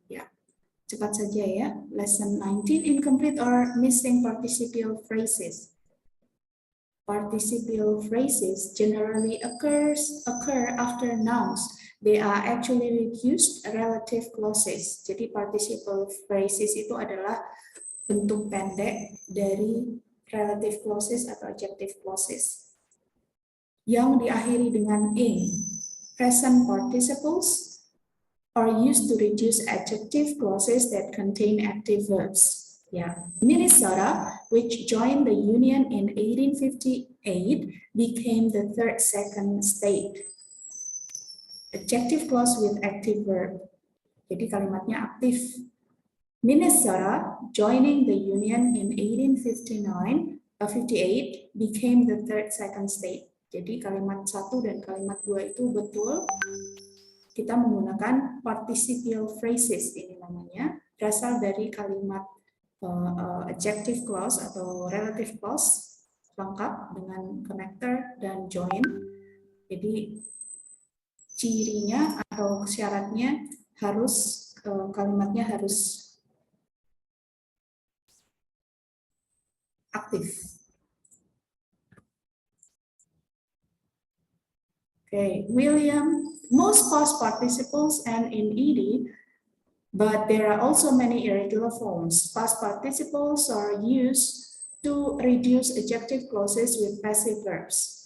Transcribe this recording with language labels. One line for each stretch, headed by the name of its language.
English: Yeah,
Indonesian: cepat saja ya.
English: Lesson 19, incomplete or missing participial phrases. Participial phrases generally occur after nouns. They are actually reduced relative clauses.
Indonesian: Jadi participial phrases itu adalah bentuk pendek dari relative clauses atau adjective clauses yang diakhiri dengan ing.
English: Present participles are used to reduce adjective clauses that contain active verbs. Yeah. Minnesota, which joined the Union in 1858, became the third second state. Adjective clause with active verb.
Indonesian: Jadi kalimatnya aktif.
English: Minnesota, joining the Union in 1858, became the third second state.
Indonesian: Jadi kalimat 1 dan kalimat 2 itu betul. Kita menggunakan participial phrases ini namanya, berasal dari kalimat adjective clause atau relative clause lengkap dengan connector dan join. Jadi cirinya atau syaratnya harus kalimatnya harus aktif.
English: Okay, William, most past participles end in ed, but there are also many irregular forms. Past participles are used to reduce adjective clauses with passive verbs.